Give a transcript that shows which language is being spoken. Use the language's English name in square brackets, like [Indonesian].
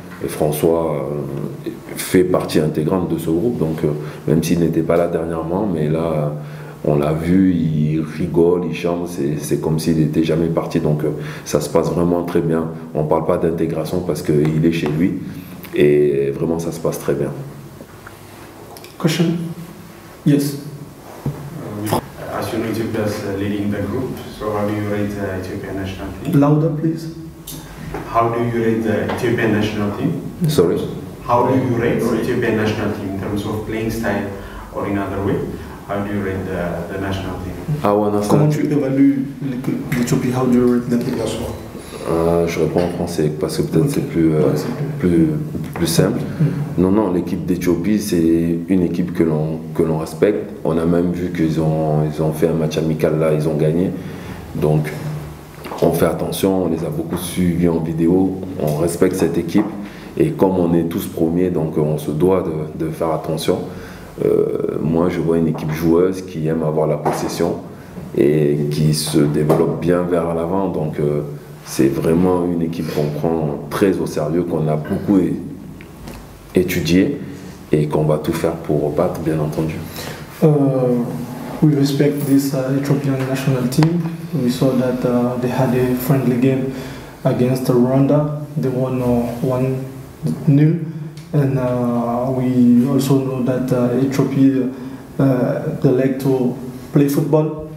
[French] Et François fait partie intégrante de ce groupe, donc même s'il n'était pas là dernièrement, mais là, on l'a vu, il rigole, il chante, c'est comme s'il n'était jamais parti. Donc ça se passe vraiment très bien. On ne parle pas d'intégration parce qu'il est chez lui. Et vraiment, ça se passe très bien. [English] Question? Yes. As you know, Ethiopia is leading the group. So how do you rate the Ethiopian national team? Louder, please. How do you rate the Ethiopian national team? Sorry? How do you rate the Ethiopian national team in terms of playing style or in other way? How do you rate the national team? [French] Comment tu évalues l'Éthiopie? [English] How do you rate them? [French] Je réponds en français parce que peut-être c'est plus simple. Non, l'équipe d'Éthiopie, c'est une équipe que l'on respecte. On a même vu qu'ils ont fait un match amical là, ils ont gagné. Donc, on fait attention, on les a beaucoup suivis en vidéo, on respecte cette équipe. Et comme on est tous premiers, donc on se doit de faire attention. Moi, je vois une équipe joueuse qui aime avoir la possession et qui se développe bien vers l'avant. Donc, c'est vraiment une équipe qu'on prend très au sérieux, qu'on a beaucoup étudié et qu'on va tout faire pour battre, bien entendu. [English] We respect this Ethiopian national team. We saw that they had a friendly game against Rwanda. They won 1-0. And we also know that Ethiopia, they like to play football.